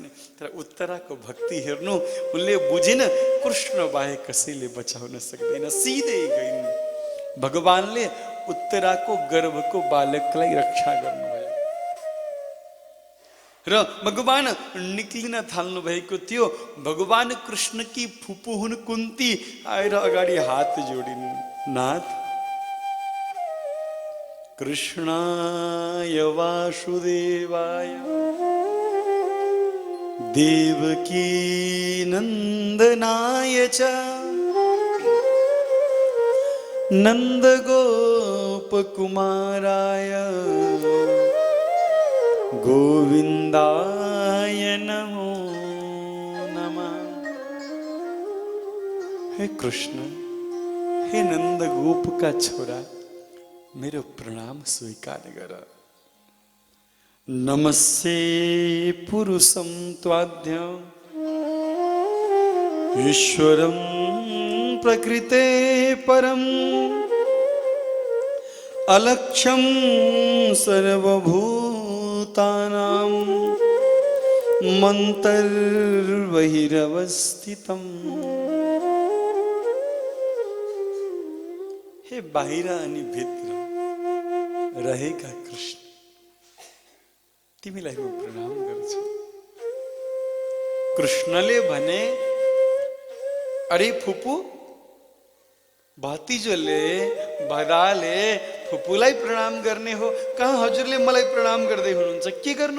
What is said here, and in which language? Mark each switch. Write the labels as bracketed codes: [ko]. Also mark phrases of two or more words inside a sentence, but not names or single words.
[ne] तर उत्तराको भक्ति हेर्नु, उनले बुझिन कृष्ण बाहेक कसैले बचाउन सक्दैन, सिधै गइन्। भगवानले उत्तराको गर्भको बालकलाई रक्षा गर्नुभयो र भगवान निक्लिन थाल्नु भएको थियो। भगवान कृष्ण की फुपू हुन् कुन्ती आएर अगाडि हात जोडिन्, नाथ [sa] कृष्णाय वासुदेवाय देवकी नन्दनाय च नन्दगोपकुमाराय गोविन्दाय नमो नमः। [ne] हे कृष्ण, हे नंद गोप का छोरा, मेरो प्रणाम स्वीकार गर। [sa] नमस्ते पुरुषं त्वाद्य ईश्वरं प्रकृते परम अलक्ष्यं सर्वभूतानां मन्तर्बहिरवस्थितम्। [ne] हे बाहिर अनि भित्र रहेका कृष्ण, तिमीलाई म प्रणाम गर्छु। कृष्णले भने, अरे फुपू, भतिजोले भदाले फुपूलाई प्रणाम गर्ने हो, कहाँ हजुरले मलाई प्रणाम गर्दै हुनुहुन्छ?